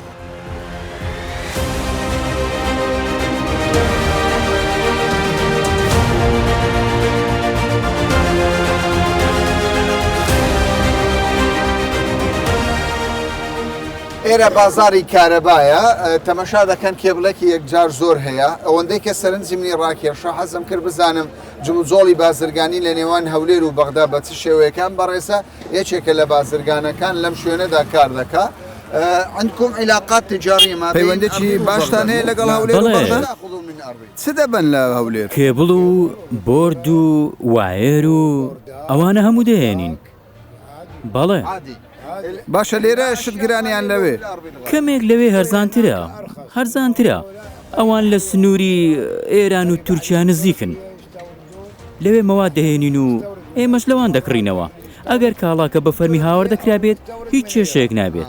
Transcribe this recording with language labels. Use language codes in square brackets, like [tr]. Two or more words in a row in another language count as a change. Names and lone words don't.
[ckb] ئێرە بازاری کارەبایە تەمەشا دەکەن کێبلێکی یەکجار زۆر هەیە ئەوەندەی کە سەرنجی منی ڕاکێشە حەزم کرد بزانم جموجۆڵی بازرگانی لە نێوان هەولێر و بەغدا بە چ شێوەیەکان بەڕێسە یەکێکە لە بازرگانەکان لەم شوێنەدا کار دەکا [ar] عندكم علاقات تجارية ما بين [ckb] پەیوەندێکی باشتان هەیە لەگەڵ هەولێر و بەغدا چ دەبن لە هەولێر کێبڵ و بۆرد و وایر و ئەوانە هەموو دەهێنین بەڵێ باشە لێرە شتگرانیان لەوێ کەمێک لەوێ هەرزانترە ئەوان لە سنووری ئێران و تورکیا نزیکن لەوێ مەواد دەهێنین و ئێمەش لەوان دەکڕینەوە ئەگەر کاڵاکە بە فەرمی هاوار دەکرا بێت هیچ کێشەیەک نابێت